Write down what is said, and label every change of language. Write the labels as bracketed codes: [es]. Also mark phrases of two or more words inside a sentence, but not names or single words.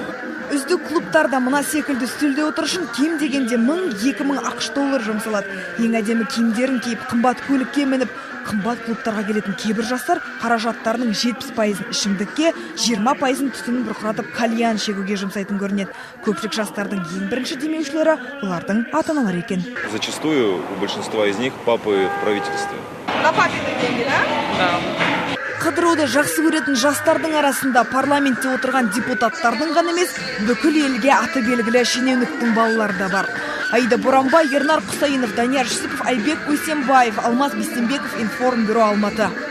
[kk] Үздік клубтарда мына секілді үстелде отырышын кем дегенде $1000-2000 $2000 жұмсалады. Ең әдемі киімдерін киіп, қымбат көлікке мініп, қымбат клубтарға келетін кейбір жастар қаражаттарының 70%-ын ішімдікке, 20%-ын түтінін бұрқыратып кальян шегуге жұмсайтын көрінеді. Көпшілік жастардың ең бірінші демеушілері олардың ата-аналары екен. [ru] Зачастую у большинства из них папы в правительстве. На папины деньги, да? Да. [kk] Қыдыруды жақсы көретін жастардың арасында парламентте отырған депутаттардың ғана емес, бүкіл елге аты белгілі шенеуніктің балалары да бар. Аида Боранбай, Ернар Құсайынов, Данияр Жүсіпов, Айбек Өсенбаев, Алмаз Бестенбеков, Информбюро, Алматы.